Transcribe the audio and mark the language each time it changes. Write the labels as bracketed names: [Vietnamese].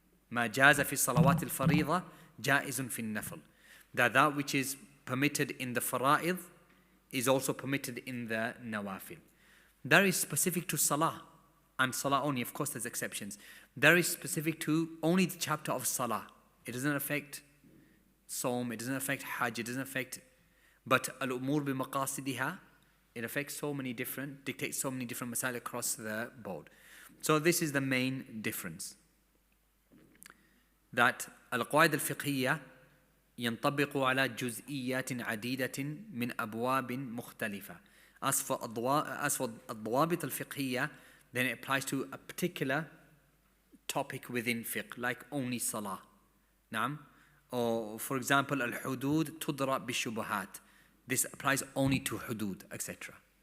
[Arabic] ما جاز في الصلوات الفريضة جائز في النفل. [English] That which is permitted in the fara'id is also permitted in the nawafil. That is specific to salah, and salah only. Of course, there's exceptions. That is specific to only the chapter of salah. It doesn't affect Sawm, it doesn't affect Hajj, it doesn't affect, but al-umur bi maqasidiha, it affects so many different, dictates so many different masail across the board. So this is the main difference. [Arabic] That al-Qawaid al-Fiqhiyyah ينطبق على جزئيات عديدة من أبواب مختلفة. [English] As for الضوابط الفقهية, then it applies to a particular topic within fiqh, like only salah. نعم. Or for example, al-hudud tudra bi-shubuhat. This applies only to hudud, etc.